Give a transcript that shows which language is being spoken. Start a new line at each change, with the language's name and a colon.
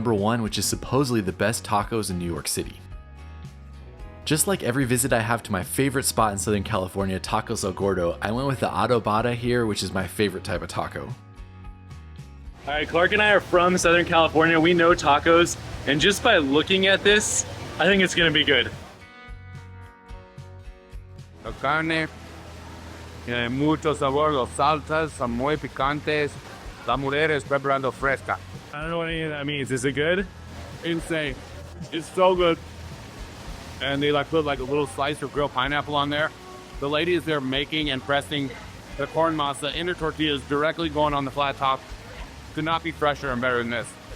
English: 1, which is supposedly the best tacos in New York City. Just like every visit I have to my favorite spot in Southern California, Tacos El Gordo, I went with the adobada here, which is my favorite type of taco. All right, Clark and I are from Southern California. We know tacos, and just by looking at this, I think it's gonna be good.
Spanish: La carne tiene mucho sabor, los salsas son muy picantes, la mujer es preparando fresca.
English: I don't know what any of that means. Is it good? Insane. It's so good. And they like put like a little slice of grilled pineapple on there. The ladies there making and pressing the corn masa into tortillas directly going on the flat top. Could not be fresher and better than this.